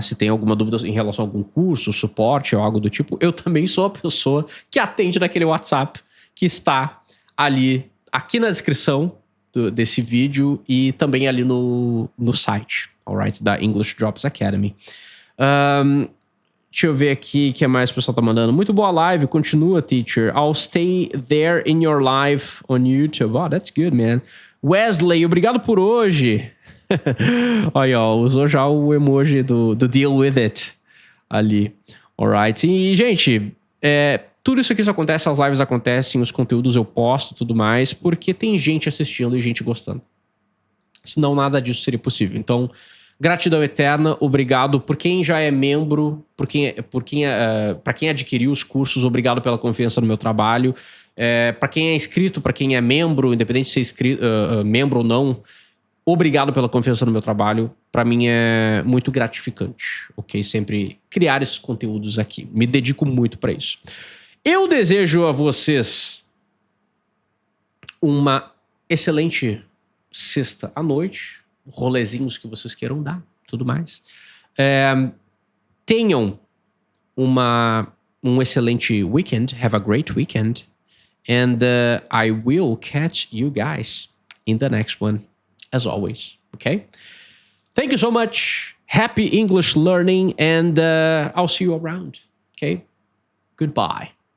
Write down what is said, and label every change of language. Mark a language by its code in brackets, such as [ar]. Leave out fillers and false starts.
[pt] Se tem alguma dúvida em relação a algum curso, suporte ou algo do tipo, eu também sou a pessoa que atende naquele WhatsApp que está ali, aqui na descrição desse vídeo e também ali no site. Alright, da English Drops Academy. Deixa eu ver aqui o que mais o pessoal tá mandando. Muito boa live, continua, teacher. [en] I'll stay there in your live on YouTube. Oh, that's good, man. [pt] Wesley, obrigado por hoje. Olha, ó, usou já o emoji do deal with it ali. Alright, e gente, tudo isso aqui só acontece, as lives acontecem, os conteúdos eu posto, tudo mais, porque tem gente assistindo e gente gostando. Senão nada disso seria possível. Então, gratidão eterna, obrigado por quem já é membro, para quem adquiriu os cursos, obrigado pela confiança no meu trabalho. Para quem é inscrito, para quem é membro, independente de ser membro ou não, obrigado pela confiança no meu trabalho. Para mim é muito gratificante, ok? Sempre criar esses conteúdos aqui. Me dedico muito para isso. Eu desejo a vocês uma excelente sexta à noite, rolezinhos que vocês queiram dar, tudo mais. Tenham um excelente weekend. [en] Have a great weekend. And I will catch you guys in the next one, as always. Okay? Thank you so much. Happy English learning, and I'll see you around. Okay? Goodbye.